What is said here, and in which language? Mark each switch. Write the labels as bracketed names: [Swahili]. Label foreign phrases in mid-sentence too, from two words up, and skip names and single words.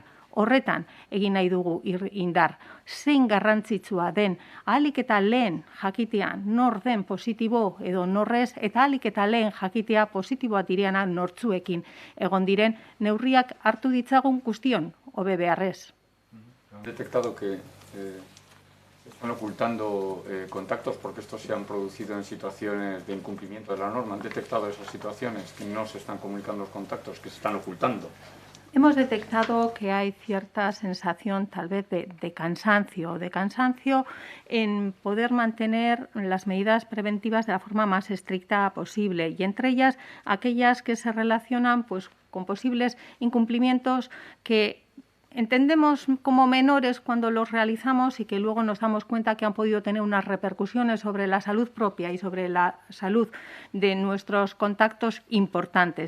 [Basque] Horretan egin nahi dugu indar. Zein garrantzitsua den ahalik eta lehen jakitea nor den positibo edo norrez, eta ahalik eta lehen jakitea positiboa direana nortzuekin egon diren neurriak hartu ditzagun guztion, hobe beharrez. [Spanish] Han detectado que están ocultando contactos porque estos se han producido en situaciones de incumplimiento de la norma. ¿Han detectado esas situaciones que no se están comunicando los contactos, que se están ocultando? Hemos detectado que hay cierta sensación tal vez de cansancio en poder mantener las medidas preventivas de la forma más estricta posible y entre ellas aquellas que se relacionan pues, con posibles incumplimientos que entendemos como menores cuando los realizamos y que luego nos damos cuenta que han podido tener unas repercusiones sobre la salud propia y sobre la salud de nuestros contactos importantes.